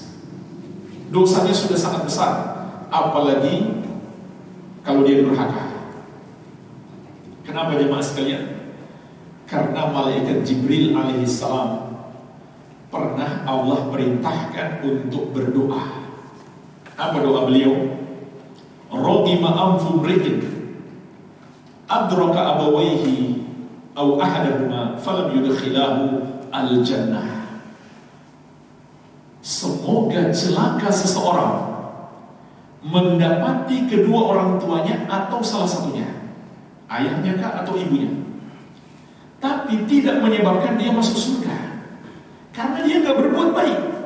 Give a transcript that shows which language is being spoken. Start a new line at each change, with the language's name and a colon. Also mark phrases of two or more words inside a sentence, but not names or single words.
Indonesian: Dosanya sudah sangat besar, apalagi kalau dia durhaka. Kenapa jemaah sekalian? Karena malaikat Jibril alaihissalam pernah Allah perintahkan untuk berdoa. Apa doa beliau?
Arabic: رغم أنف امرئ أدرك أبويه أو أحدهما فلم يدخله الجنة.
Indonesian: Semoga celaka seseorang mendapati kedua orang tuanya atau salah satunya, ayahnya kah atau ibunya, tapi tidak menyebabkan dia masuk surga karena dia nggak berbuat baik.